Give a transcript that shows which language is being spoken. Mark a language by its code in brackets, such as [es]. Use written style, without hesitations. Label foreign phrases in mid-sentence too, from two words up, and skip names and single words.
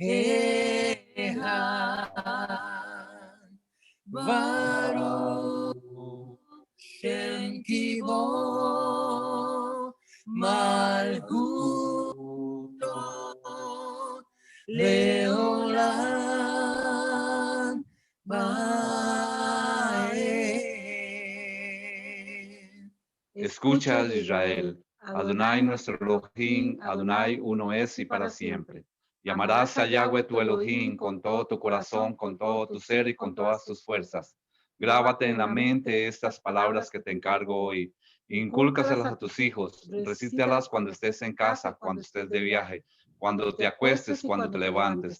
[he] אחד ברוך שם כבוד מלכותו לעולם ועד. [es] Escucha, Israel. Adonai nuestro Elohim, Adonai uno es y para siempre. Llamarás a Yahweh tu Elohim con todo tu corazón, con todo tu ser y con todas tus fuerzas. Grábate en la mente estas palabras que te encargo hoy. Incúlcaselas a tus hijos. Recítalas cuando estés en casa, cuando estés de viaje, cuando te acuestes, cuando te levantes.